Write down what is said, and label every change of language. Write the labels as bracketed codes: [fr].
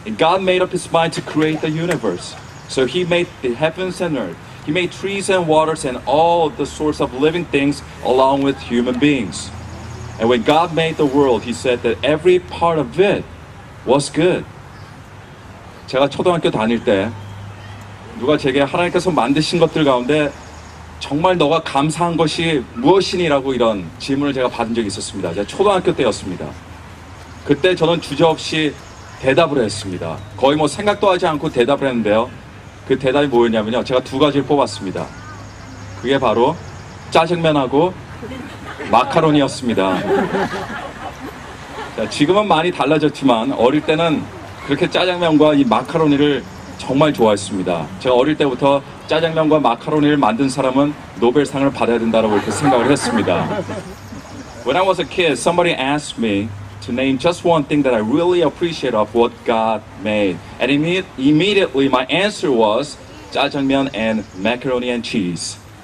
[en] God made up his mind to create the universe. So he made the heavens and earth. He made trees and waters and all the sorts of living things along with human beings. And when God made the world, he said that every part of it was good. [ko] 제가 초등학교 다닐 때 누가 제게 하나님께서 만드신 것들 가운데 정말 너가 감사한 것이 무엇이니라고 이런 질문을 제가 받은 적이 있었습니다. 제가 초등학교 때였습니다. 그때 저는 주저없이 대답을 했습니다. 거의 뭐 생각도 하지 않고 대답을 했는데요. 그 대답이 뭐였냐면요. 제가 두 가지를 뽑았습니다. 그게 바로 짜장면하고 마카로니였습니다. 자, 지금은 많이 달라졌지만 어릴 때는 그렇게 짜장면과 이 마카로니를 정말 좋아했습니다. 제가 어릴 때부터 짜장면과 마카로니를 만든 사람은 노벨상을 받아야 된다고 이렇게 생각을 했습니다. [en] When I was a kid, somebody asked me to name just one thing that I really appreciate of what God made. And immediately my answer was 짜장면 and macaroni and cheese.